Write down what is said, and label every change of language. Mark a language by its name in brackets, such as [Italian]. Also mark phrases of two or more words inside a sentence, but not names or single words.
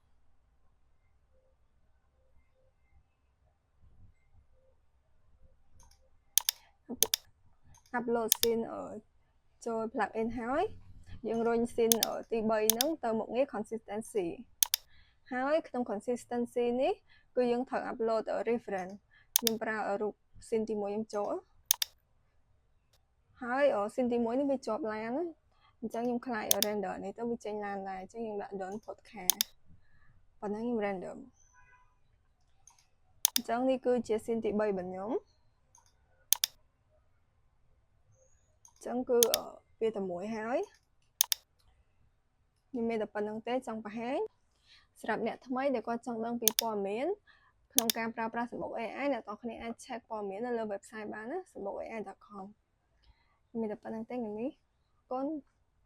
[English] upload scene [Khmer] ចូល plugin ហើយយើងរុញ scene ទី3ហ្នឹងទៅមុខងារ consistency ហើយក្នុង consistency នេះគឺយើងត្រូវ [English] upload reference [Khmer] ខ្ញុំប្រើរូប scene ទី1ខ្ញុំចូល ហើយ scene ទី1នេះវាជាប់ឡានណាអញ្ចឹងខ្ញុំខ្លាច render នេះទៅវាចេញឡានដែរអញ្ចឹងខ្ញុំដាក់ [English] don't put car [Khmer] ប៉ុណ្ណឹងខ្ញុំ render អញ្ចឹងនេះគឺជា scene ទី3របស់ខ្ញុំអញ្ចឹងគឺវាតែមួយហើយខ្ញុំមានតែប៉ុណ្្នឹងទេចង់បង្ហាញសម្រាប់អ្នកថ្មីដែលគាត់ចង់ដឹងពីព័ត៌មានក្នុងការប្រើប្រាស់សំបុក AI អ្នកទាំងគ្នាអាច check ព័ត៌មាននៅលើ website បានណា sanbokai.com មានតែប៉ុណ្្នឹងទេថ្ងៃនេះអរគុណ